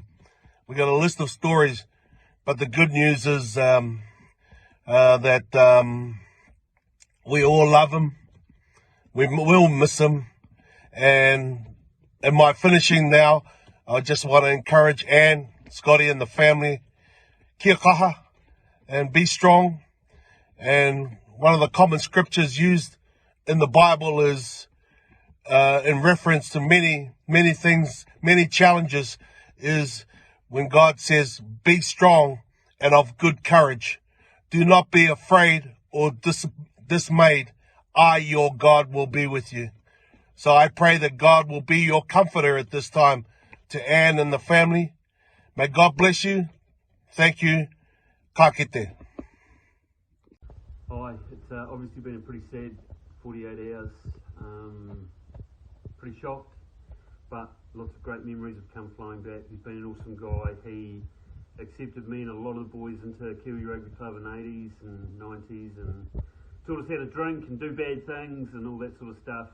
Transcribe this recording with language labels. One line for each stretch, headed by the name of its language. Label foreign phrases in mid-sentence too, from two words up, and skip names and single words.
English: We've got a list of stories. But the good news is that we all love him. We will miss him. And in my finishing now, I just want to encourage Anne, Scotty, and the family,
Māori: kia kaha,
English: and be strong. And one of the common scriptures used in the Bible is, in reference to many things, many challenges, is when God says, "Be strong and of good courage. Do not be afraid or dismayed. I, your God, will be with you." So I pray that God will be your comforter at this time. To Anne and the family, may God bless you. Thank you.
Māori: Ka kite.
English: Hi, it's obviously been a pretty sad 48 hours. Pretty shocked, but lots of great memories have come flying back. He's been an awesome guy. He accepted me and a lot of the boys into Kiwi Rugby Club in the 80s and 90s and taught us how to drink and do bad things and all that sort of stuff.